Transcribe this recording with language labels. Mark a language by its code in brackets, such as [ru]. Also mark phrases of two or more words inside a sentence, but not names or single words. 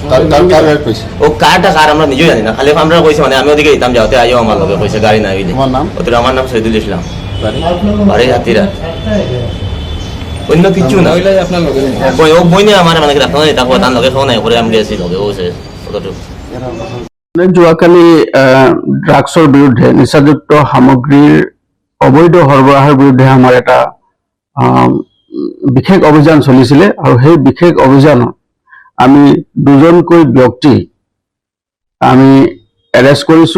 [bn] ও কারটা কার আমরা নিজেও জানি না, খালি আমরা কইছি মানে আমি ওদিকে যেতাম, যাওতে আইও আমার লগে কইছে গাড়ি নাই। তোমার নাম? ওদের আমার নাম শহীদুল ইসলাম, বাড়ি হাতিরা, অন্য কিছু না। আপনার লগে ও বইনে আমার মানে রাখা নাই, তারপর তার লগে খাওয়া নাই করে আমি গেছি লগে, ও সে কতটুকু। [as] যোৱাকালি ড্ৰাগছৰ বিৰুদ্ধে, নিচাযুক্ত সামগ্ৰীৰ অবৈধ সৰবৰাহৰ বিৰুদ্ধে আমাৰ এটা বিশেষ অভিযান চলিছিলে। আৰু সেই বিশেষ অভিযানত আমি দুজনকৈ ব্যক্তি আমি এৰেষ্ট কৰিছো।